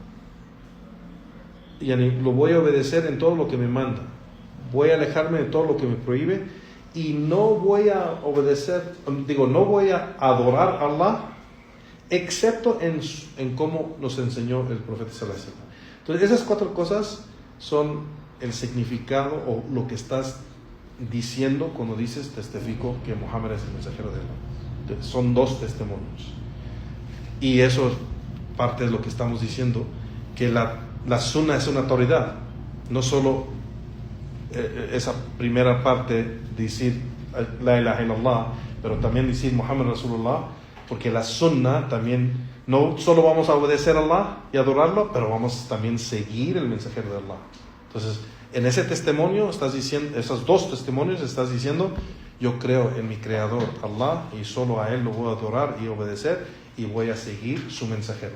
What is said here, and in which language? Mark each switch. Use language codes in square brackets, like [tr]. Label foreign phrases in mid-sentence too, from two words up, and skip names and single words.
[es] Y lo voy a obedecer en todo lo que me manda. Voy a alejarme de todo lo que me prohíbe y no voy a no voy a adorar a Allah excepto en cómo nos enseñó el profeta [ar] صلى الله عليه وسلم. [es] Entonces, esas 4 cosas son el significado o lo que estás diciendo cuando dices testifico que Muhammad es el mensajero de Allah. Son 2 testimonios. Y eso parte de lo que estamos diciendo, que la sunna es una autoridad, no solo esa primera parte, decir [ar] لا إله إلا الله, [es] pero también decir [ar] محمد رسول الله, [es] porque la sunna también, no solo vamos a obedecer a Allah y adorarlo, pero vamos también a seguir el mensajero de Allah. Entonces, en ese testimonio estás diciendo, esos 2 testimonios estás diciendo, yo creo en mi creador Allah y solo a él lo voy a adorar y obedecer y voy a seguir su mensajero.